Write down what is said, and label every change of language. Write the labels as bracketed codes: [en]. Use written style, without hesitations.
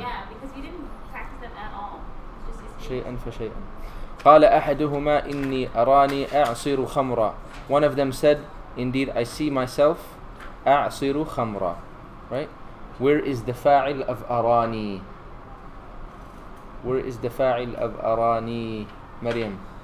[en] Yeah, because we didn't practice them at all. It's just [ar] شيئا فشيئا. قال أحدهما إني أراني أعصر خمرا. [en] One of them said, indeed I see myself [ar] أعصر خمرا. [en] Right? Where is the fa'il of أراني? Where is the fa'il of أراني? Maryam.